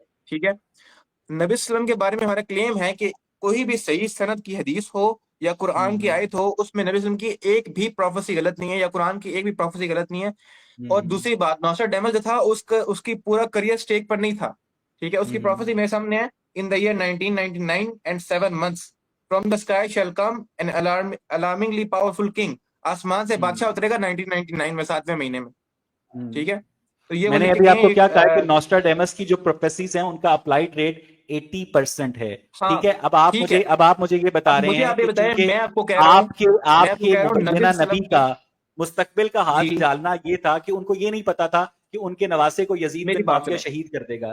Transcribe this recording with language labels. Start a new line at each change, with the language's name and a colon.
Hindi: ठीक है, नबी सल्लम के बारे में हमारा क्लेम है कि कोई भी सही सनद की हदीस हो या कुरान की आयत हो, उसमें नबी सल्लम की एक भी प्रोफेसी गलत नहीं है या कुरान की एक भी प्रोफेसी गलत नहीं है. और दूसरी बात, नॉस्ट्राडेमस जो था उसकी पूरा करियर स्टेक पर नहीं था. ठीक है, उसकी प्रोफेसी मेरे सामने है.
English: In the year 1999 and 7 months, from the sky shall come an alarmingly powerful king.
Hindi: आसमान से बादशाह उतरेगा 1999 में 7वें महीने में. ठीक है, तो ये मैंने अभी आपको क्या कहा कि नॉस्ट्राडेमस की जो प्रोफेसीज हैं उनका अप्लाइड रेट 80% है. ठीक है, अब आप मुझे ये बता रहे हैं कि मैं आपको कह रहा हूं आपके मुबैना नबी का मुस्तकबिल का हाथ डालना ये था कि उनको ये नहीं पता था कि उनके नवासे को यजीद बिन मुआविया शहीद कर देगा.